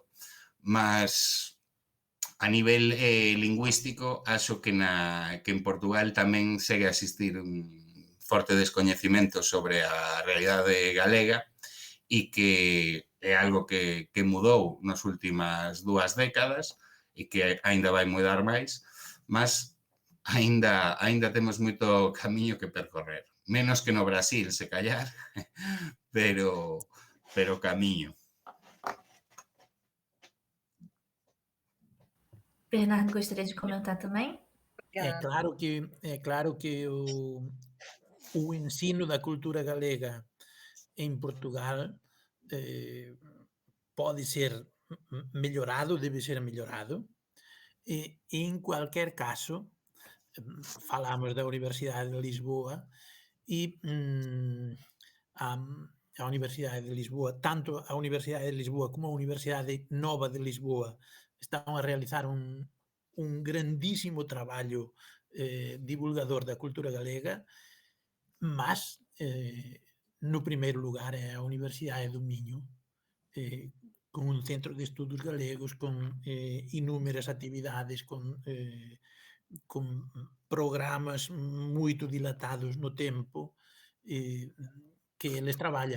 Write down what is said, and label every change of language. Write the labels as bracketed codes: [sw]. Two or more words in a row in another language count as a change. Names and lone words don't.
[gl] Mas a nivel lingüístico, acho que en Portugal tamén segue a existir un forte descoñecimento sobre a realidade galega e que é algo que mudou nas últimas 2 décadas e que aínda vai mudar máis, mas aínda temos moito camiño que percorrer. Menos que no Brasil, se callar, pero camiño. [pt] Bernardo, gostaria de comentar também? É claro que o ensino da cultura galega em Portugal pode ser melhorado, deve ser melhorado, e em qualquer caso, falamos da Universidade de Lisboa e a Universidade de Lisboa, tanto a Universidade de Lisboa como a Universidade Nova [gl] de Lisboa [pt] estão a realizar [gl] un grandísimo traballo divulgador da cultura galega, mas no primeiro lugar é a Universidade do Minho, con un centro de estudos galegos, con inúmeras actividades, con programas moito dilatados no tempo que eles traballan.